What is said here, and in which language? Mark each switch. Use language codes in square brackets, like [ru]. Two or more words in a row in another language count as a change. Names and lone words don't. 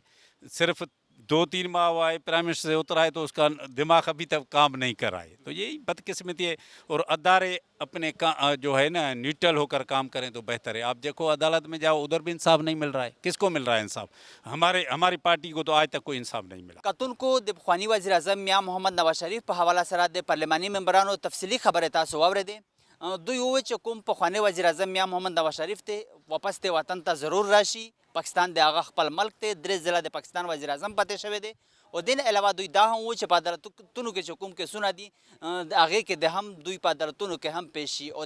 [ur] صرف 2-3 ماہ ہوا ہے [en] prime minister [ur] سے اترا ہے تو اس کا دماغ ابھی تک کام نہیں کر رہا ہے. تو یہی بدقسمتی ہے، اور ادارے اپنے جو ہے نا نیوٹرل ہو کر کام کریں تو بہتر ہے. آپ دیکھو عدالت میں جاؤ ادھر بھی انصاف نہیں مل رہا ہے. کس کو مل رہا ہے انصاف؟ ہماری پارٹی کو تو آج تک کوئی انصاف نہیں ملا. [ps] کتون کو د پخوانی وزیر اعظم میاں محمد نواز شریف په حواله سره د پارلماني ممبرانو تفصیلي خبرې تاسو واورېدې. دوی وویل چې کوم پخوانی وزیر اعظم میاں محمد نواز شریف ته واپس ته وطن ته ضرور راشي، پاکستان د هغه خپل ملک ته 3 ضلع د پاکستان وزیر اعظم پاتې شوی دی. او دین علاوه دوی دا هم وویل چې په عدالتونو کې چې کوم کیسونه دي هغې کې د هم دوی په عدالتونو کې هم پیش شي.